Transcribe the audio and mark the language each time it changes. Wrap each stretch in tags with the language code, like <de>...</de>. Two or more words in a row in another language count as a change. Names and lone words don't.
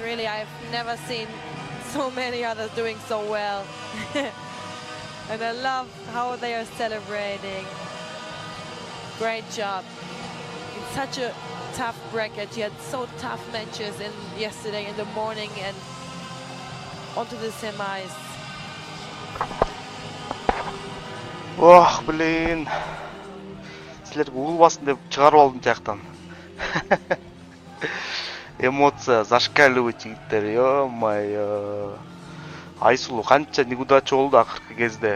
<en>Really, I've never seen so many others doing so well. And I love how they are celebrating. Great job. In such a tough bracket. She had so tough matches yesterday in the morning and onto the semis.</en> <ru>Oh, блин.</ru> <ky>Силерге улбасын деп чыгарып алдым жактан.</ky> <ru>Эмоция зашкаливает</ru> <ky>жигиттер, ё-моё. Айсулуу канча неудача болду акыркы кезде.</ky>